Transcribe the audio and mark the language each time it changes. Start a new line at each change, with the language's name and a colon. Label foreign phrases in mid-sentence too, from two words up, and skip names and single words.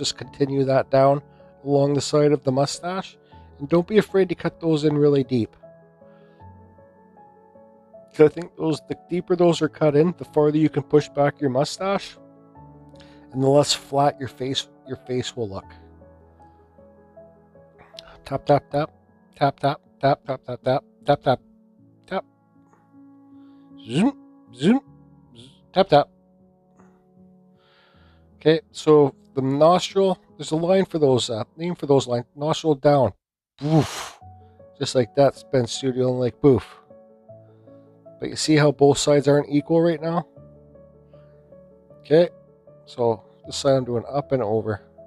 English: Just continue that down along the side of the mustache. And don't be afraid to cut those in really deep. Because I think the deeper those are cut in, the farther you can push back your mustache. And the less flat your face will look. Tap, tap, tap. Tap, tap, tap, tap, tap, tap, tap, tap, tap. Zoom, zoom, tap, tap. Okay, so the nostril, there's a line for those, name for those lines. Nostril down. Boof. Just like that, Spin Studio, and like boof. But you see how both sides aren't equal right now? Okay, so this side I'm doing up and over.